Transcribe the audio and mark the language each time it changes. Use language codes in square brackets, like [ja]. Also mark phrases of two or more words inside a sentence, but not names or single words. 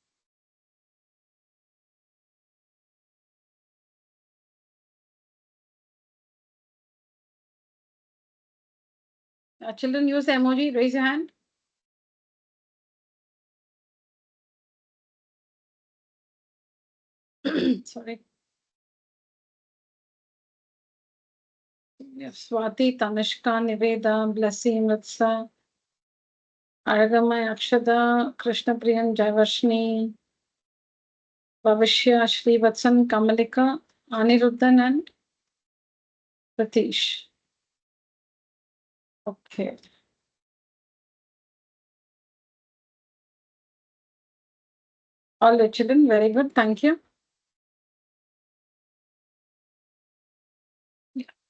[en] Children, use the emoji, raise your hand. Sorry. Swati, Tanishka, Niveda, Blessy, Mritsa, Aragamai, Akshada, Krishna Priyan, Jayvarshni, Bhavishya, Srivatsan, Kamalika, Aniruddhan, and Pratish. Okay. All the children, very good. Thank you. Yeah.